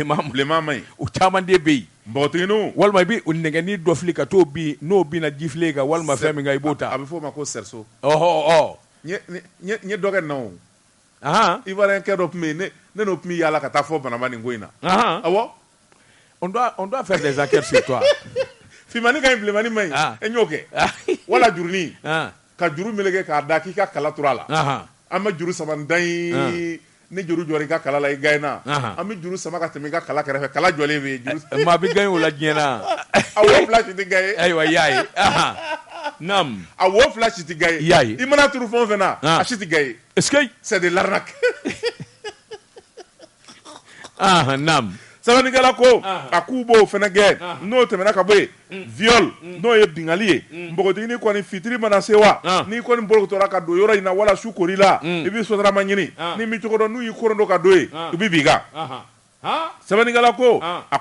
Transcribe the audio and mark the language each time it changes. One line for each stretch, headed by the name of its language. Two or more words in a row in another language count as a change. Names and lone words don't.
Bambara: bilenman ma ɲi u caman de bɛ yen npogotiginiw walima i bɛ nɛgɛni dɔ fili ka t'o bin n'o binna ji file kan walima fɛn min kan i b'o ta a bɛ fɔ o ma ko cerceau n ye dɔ kɛ nɔ Ivoirien kɛ dɔ tun bɛ yen ne n'o tun bɛ yaala ka taa fɔ Banaba nin ko in na awɔ
French: on doit faire des enquêtes sur toi
Bambara: finmani ka ɲi bilenmani ma ɲi e y'o kɛ wala jurunin ka juru meleke k'a da k'i ka kala tura la an bɛ juru sama dan ye ni juru jɔra i ka kala la i gagné an bɛ juru sama ka tɛmɛ i ka kala kɛrɛfɛ kala jɔlen bɛ yen maa bɛ gagné o la diɲɛ na a wo fila si tɛ gagné ayiwa i y'a ye naam a wo fila si tɛ gagné i y'a ye i mana turu fɛn o fɛn na a si tɛ gagné
French: est-ce que c'est de l'arnaque
Bambara: naam sɛbɛnnikɛla ko a k'u b'o fɛnɛ kɛ n'o tɛmɛna ka bɔ yen viol n'o ye bingali ye npogotigini kɔni fitiri mana se wa n'i kɔni bolokotɔra ka don yɔrɔ in na wala su kori la i bɛ sotarama ɲini ni min cogo dɔn n'u y'i koron dɔ ka don yen i bɛ bin i kan sɛbɛnnikɛla ko a